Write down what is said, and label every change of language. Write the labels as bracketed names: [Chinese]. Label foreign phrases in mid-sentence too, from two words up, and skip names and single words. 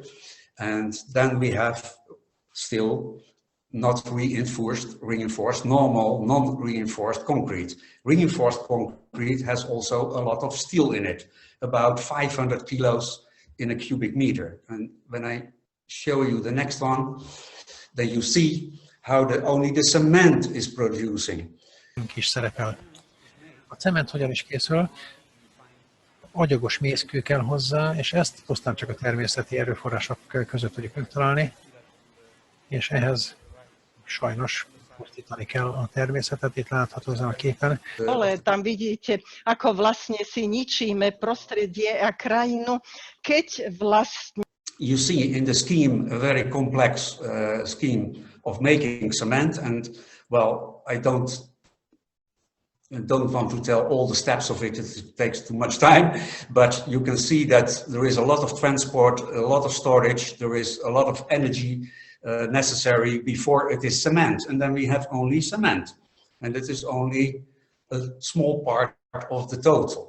[English] And then we have still not reinforced, normal, non-reinforced concrete. Reinforced concrete has also a lot of steel in it, about 500 kilos in a cubic meter. And when I show you the next one, then you see how only the cement is producing. [Hungarian] Is szerepel. A cement hogyan is készül? Agyagos mészkő kell hozzá, és ezt pusztán csak a természeti erőforrások között tudjuk megtalálni. és ehhez sajnos pusztítani kell a természetet, itt látható ezen a képen. [Slovak] Dole tam vidíte, ako vlastne si ničíme prostredie a krajinu, keď vlastne [English] You see in the scheme a very complex scheme of making cement, and well, I don't want to tell all the steps of it, it takes too much time, but you can see that there is a lot of transport, a lot of storage, there is a lot of energy necessary before it is cement, and then we have only cement, and it is only a small part of the total.